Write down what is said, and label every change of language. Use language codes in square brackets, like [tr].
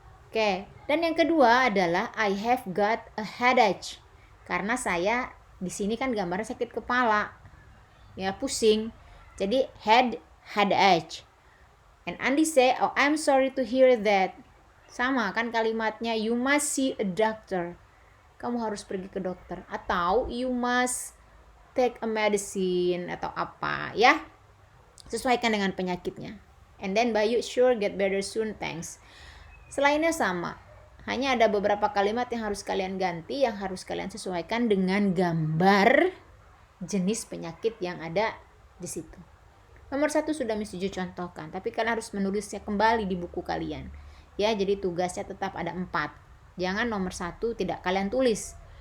[id] Oke, dan yang kedua adalah [en] I have got a headache. [id] Karena saya di sini kan gambarnya sakit kepala. Ya, pusing. Jadi headache. [en] And Andi say, oh, I'm sorry to hear that. [id] Sama kan kalimatnya, [en] you must see a doctor. [id] Kamu harus pergi ke dokter. Atau [en] you must take a medicine [id] atau apa ya. Sesuaikan dengan penyakitnya. [en] And then by you sure get better soon, thanks. [id] Selainnya sama. Hanya ada beberapa kalimat yang harus kalian ganti, yang harus kalian sesuaikan dengan gambar jenis penyakit yang ada di situ. Nomor 1 sudah Miss Juju contohkan, tapi kalian harus menulisnya kembali di buku kalian. Ya, jadi tugasnya tetap ada 4. Jangan nomor 1 tidak kalian tulis.